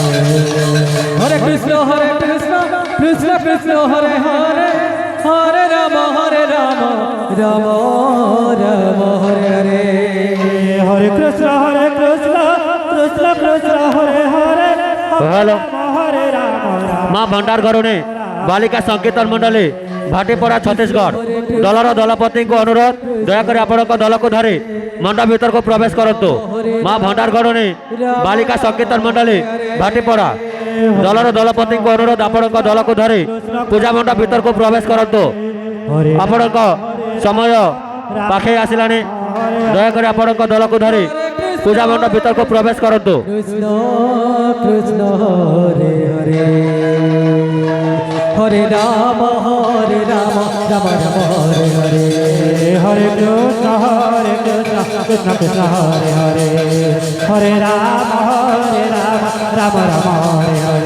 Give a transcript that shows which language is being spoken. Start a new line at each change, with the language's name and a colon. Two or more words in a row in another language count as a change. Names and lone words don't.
Sanskrit: হরে কৃষ্ণ কৃষ্ণ কৃষ্ণ হরে হরে হরে রাম রাম রাম হরে হরে হরে কৃষ্ণ কৃষ্ণ কৃষ্ণ হরে হরে হ্যালো হরে রাম
Odia: মা ভଣ୍ଡାର ଘରୁଣୀ ବାଳିକା ସଂକୀର୍ତ୍ତନ ମଣ୍ଡଳୀ ଭାଟିପଡ଼ା ଛତିଶଗଡ଼ ଦଳର ଦଳପତିଙ୍କୁ ଅନୁରୋଧ ଦୟାକରି ଆପଣଙ୍କ ଦଳକୁ ଧରି ମଣ୍ଡପ ଭିତରକୁ ପ୍ରବେଶ କରନ୍ତୁ। ମା ଭଣ୍ଡାର ଘରୁଣୀ ବାଳିକା ସଂକୀର୍ତ୍ତନ ମଣ୍ଡଳୀ ଭାଟିପଡ଼ା ଦଳର ଦଳପତିଙ୍କୁ ଅନୁରୋଧ ଆପଣଙ୍କ ଦଳକୁ ଧରି ପୂଜା ମଣ୍ଡପ ଭିତରକୁ ପ୍ରବେଶ କରନ୍ତୁ। ଆପଣଙ୍କ ସମୟ ପାଖେଇ ଆସିଲାଣି। ଦୟାକରି ଆପଣଙ୍କ ଦଳକୁ ଧରି ପୂଜା ମଣ୍ଡପ ଭିତରକୁ ପ୍ରବେଶ କରନ୍ତୁ।
Sanskrit: কৃষ্ণ কৃষ্ণ হরে হরে হরে রাম রাম রাম হরে হরে হরে কৃষ্ণ কৃষ্ণ কৃষ্ণ হরে হরে হরে রাম রাম রাম হরে হরে